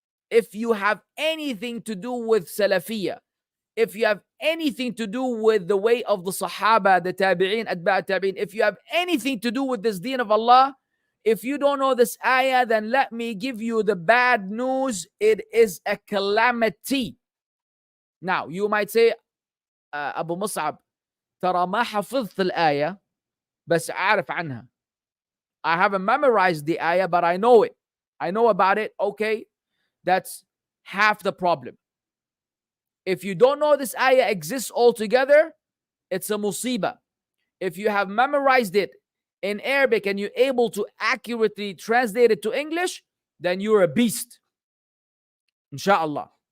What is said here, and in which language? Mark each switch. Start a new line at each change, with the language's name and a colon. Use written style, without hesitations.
English: If you have anything to do with Salafiyah, if you have anything to do with the way of the Sahaba, the Tabi'een, Atba' Tabi'een, if you have anything to do with this deen of Allah, if you don't know this ayah, then let me give you the bad news. It is a calamity. Now, you might say,
Arabic: Abu Mussab, ترى ما حفظت الآية بس أعرف عنها.
English: I haven't memorized the ayah, but I know it. I know about it. Okay, that's half the problem. If you don't know this ayah exists altogether, it's a musibah. If you have memorized it in Arabic and you're able to accurately translate it to English, then you're a beast. Inshallah.